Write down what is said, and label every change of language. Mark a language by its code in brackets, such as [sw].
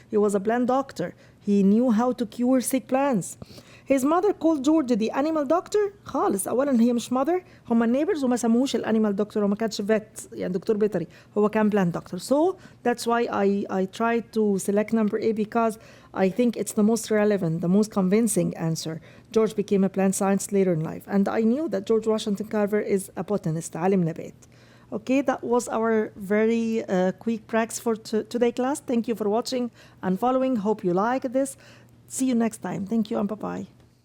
[en] He was a plant doctor. He knew how to cure sick plants. His mother called George the animal doctor. [ar] خالص، أولا هي مش mother، هما neighbors وما سموهوش الانيمال دكتور، وما كانش vet يعني دكتور بيطري، هو كان plant doctor. [en] So that's why I tried to select number A, because I think it's the most relevant, the most convincing answer. George became a plant scientist later in life, and I knew that George Washington Carver is a botanist, [ar] عالم نبات. [en] Okay, that was our very quick practice for today class. Thank you for watching and following. Hope you like this. See you next time. Thank you and bye-bye.